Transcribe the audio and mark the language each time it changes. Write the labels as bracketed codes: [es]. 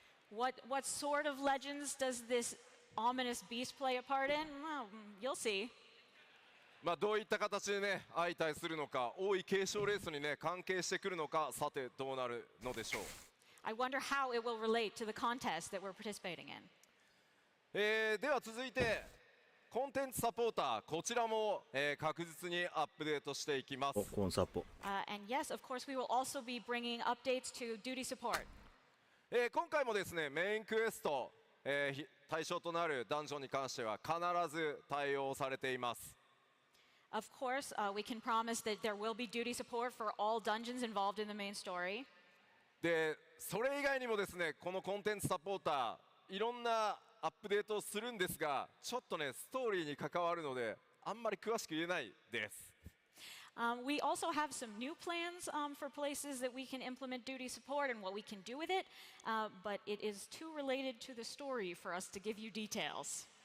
[en] What sort of legends does this ominous beast play a part in? Well, you'll see. [ja] どういった形でね相対するのか、王位継承レースにね関係してくるのか、さてどうなるのでしょう。 [en] I wonder how it will relate to the contest that we're participating in. [ja] では続いてコンテンツサポーター、こちらも、確実にアップデートしていきます。コンサポ。 [en] And yes, of course, we will also be bringing updates to duty support. [ja] 今回もですねメインクエスト、対象となるダンジョンに関しては必ず対応されています。 [en] Of course, we can promise that there will be duty support for all dungeons involved in the main story. [ja] でそれ以外にもですねこのコンテンツサポーターいろんなアップデートをするんですが、ちょっとねストーリーに関わるのであんまり詳しく言えないです。 [en] We also have some new plans for places that we can implement duty support and what we can do with it, but it is too related to the story for us to give you details.